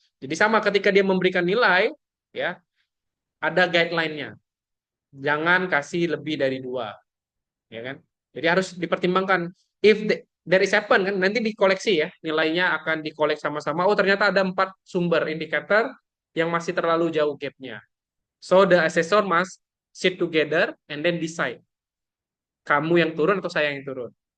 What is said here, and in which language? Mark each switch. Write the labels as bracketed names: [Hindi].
[Indonesian] Jadi sama ketika dia memberikan nilai, ya, ada guideline-nya. Jangan kasih lebih dari 2, ya kan? Jadi harus dipertimbangkan. [English] If there is happen [Indonesian] kan nanti dikoleksi ya, nilainya akan dikolek sama-sama. Oh ternyata ada 4 sumber indikator yang masih terlalu jauh gapnya. [English] So the assessor must sit together and then decide. [Indonesian] Kamu yang turun atau saya yang turun?